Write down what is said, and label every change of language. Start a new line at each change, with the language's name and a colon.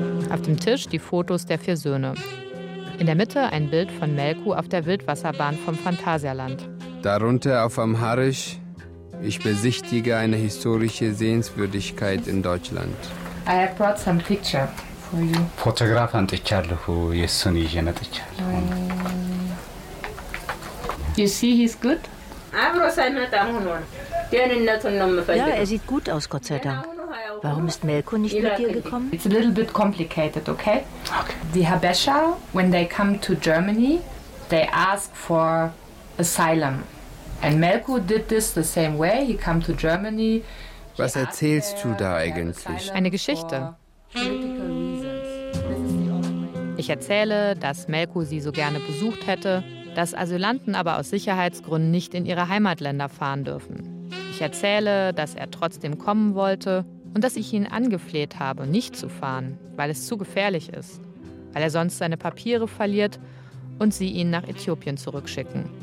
German: Auf dem Tisch die Fotos der 4 Söhne. In der Mitte ein Bild von Melko auf der Wildwasserbahn vom Phantasialand. Darunter auf Amharisch, ich besichtige eine historische Sehenswürdigkeit in Deutschland.
English: I have brought some picture for you.
German: Fotograf an dich, Charlo, Jesu, nicht an dich.
English: You see, he's good?
German: Ja, er sieht gut aus, Gott sei Dank. Warum ist Melko nicht mit dir gekommen?
English: It's a little bit complicated, okay? Okay. The Habesha, when they come to Germany, they ask for Asylum. And Melko did this the same way. He came to Germany.
German: Was erzählst du da eigentlich? Eine Geschichte. Ich erzähle, dass Melko sie so gerne besucht hätte, dass Asylanten aber aus Sicherheitsgründen nicht in ihre Heimatländer fahren dürfen. Ich erzähle, dass er trotzdem kommen wollte und dass ich ihn angefleht habe, nicht zu fahren, weil es zu gefährlich ist, weil er sonst seine Papiere verliert und sie ihn nach Äthiopien zurückschicken.